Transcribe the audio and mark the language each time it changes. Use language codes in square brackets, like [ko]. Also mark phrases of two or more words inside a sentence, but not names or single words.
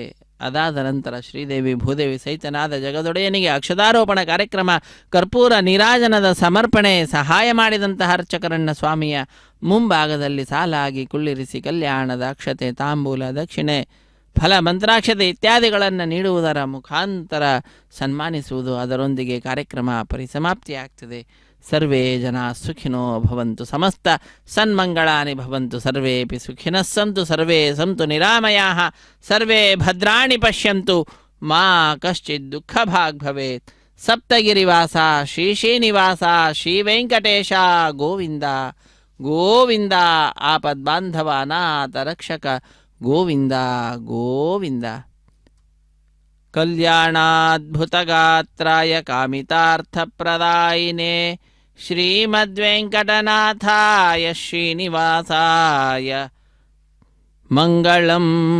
[kn] ಅದಾದ ನಂತರ ಶ್ರೀದೇವಿ ಭೂದೇವಿ ಸಹಿತನಾದ ಜಗದೊಡೆಯನಿಗೆ ಅಕ್ಷತಾರೋಪಣ ಕಾರ್ಯಕ್ರಮ, ಕರ್ಪೂರ ನೀರಾಜನದ ಸಮರ್ಪಣೆ, ಸಹಾಯ ಮಾಡಿದಂತಹ ಅರ್ಚಕರನ್ನು ಸ್ವಾಮಿಯ ಮುಂಭಾಗದಲ್ಲಿ ಸಾಲಾಗಿ ಕುಳ್ಳಿರಿಸಿ ಕಲ್ಯಾಣದ ಅಕ್ಷತೆ, ತಾಂಬೂಲ, ದಕ್ಷಿಣೆ, ಫಲ, ಮಂತ್ರಾಕ್ಷತೆ ಇತ್ಯಾದಿಗಳನ್ನು ನೀಡುವುದರ ಮುಖಾಂತರ ಸನ್ಮಾನಿಸುವುದು. ಅದರೊಂದಿಗೆ ಕಾರ್ಯಕ್ರಮ ಪರಿಸಮಾಪ್ತಿಯಾಗ್ತದೆ. [sa] ಸರ್ವೇ ಜನ ಸುಖಿನೋ ಭವಂತು, ಸಮಸ್ತ ಸನ್ಮಂಗಳಾನಿ ಭವಂತು, ಸರ್ವೇಪಿ ಸುಖಿನಃ ಸಂತು, ಸರ್ವೇ ಸಂತು ನಿರಾಮಯಾಃ, ಸರ್ವೇ ಭದ್ರಾಣಿ ಪಶ್ಯಂತು, ಮಾ ಕಶ್ಚಿತ್ ದುಃಖಭಾಗ್ ಭವೇತ್. ಸಪ್ತಗಿರಿವಾಸ ಶ್ರೀ ಶ್ರೀನಿವಾಸ ಶ್ರೀ ವೆಂಕಟೇಶ ಗೋವಿಂದ ಗೋವಿಂದ. ಆಪದ್ಬಾಂಧವ ಅನಾಥ ರಕ್ಷಕ ಗೋವಿಂದ ಗೋವಿಂದ. ಕಲ್ಯಾಣಾದ್ಭುತಗಾತ್ರಾಯ ಕಾಮಿತಾರ್ಥಪ್ರದಾಯಿನೇ ಶ್ರೀಮದ್ವೆಂಕಟನಾಥಾಯ ಶ್ರೀನಿವಾಸಾಯ ಮಂಗಳಂ.